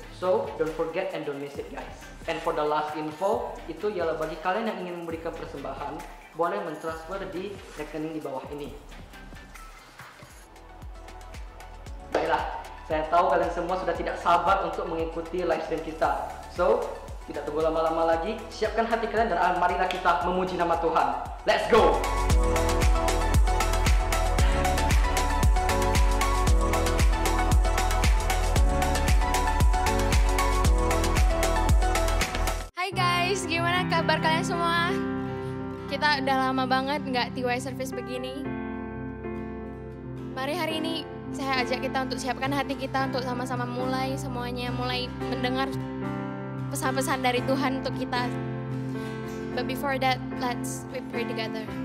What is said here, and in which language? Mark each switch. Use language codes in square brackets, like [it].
[en] So don't forget and don't miss it guys. And for the last info [id] itu ialah bagi kalian yang ingin memberikan persembahan boleh mentransfer di rekening di bawah ini. Baiklah, saya tahu kalian semua sudah tidak sabar untuk mengikuti live stream kita. So tidak tunggu lama-lama lagi, siapkan hati kalian dan marilah kita memuji nama Tuhan. [en] Let's go! [id] Hai guys, gimana kabar kalian semua? Kita udah lama banget nggak TY service begini. Mari hari ini saya ajak kita untuk siapkan hati kita untuk sama-sama mulai mendengar pesan-pesan dari Tuhan untuk kita. [en] But before that, let's we pray together.